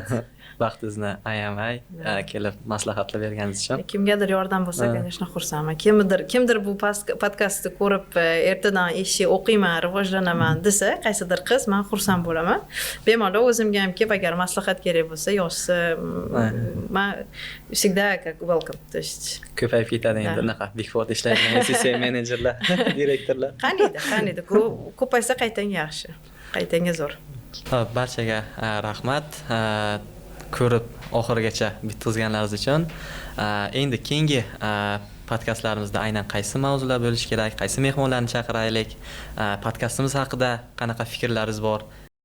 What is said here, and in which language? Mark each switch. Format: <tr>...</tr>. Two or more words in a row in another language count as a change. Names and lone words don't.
<uz>Vaqtingizni ayamay kelib maslahatlar berganingiz uchun. Kimgadir yordam bo'lsa, конечно, xursandman. Kimdir bu podkastni ko'rib, ertadan eshitib o'qiyman, rivojlanaman desa, qaysidir qiz, men xursand bo'laman. Bemalol o'zimga ham kelib, agar maslahat kerak bo'lsa, yozsa, men</uz> <ru>всегда как</ru> <uz>welcome.</uz> <ru>То есть</ru> <uz>Ko'payib ketadi endi unaqa Big Four ishlaydigan SSA menejerlar, direktorlar. qaniydi. Ko'paysa qaytanga yaxshi. Qaytanga zo'r. Xo'p, barchaga rahmat. Ko'rib oxirigacha bitkazganlaringiz uchun. Endi keyingi podkastlarimizda aynan qaysi mavzular bo'lishi kerak, qaysi mehmonlarni chaqiraylik, podkastimiz haqida qanaqa fikrlaringiz bor,</uz>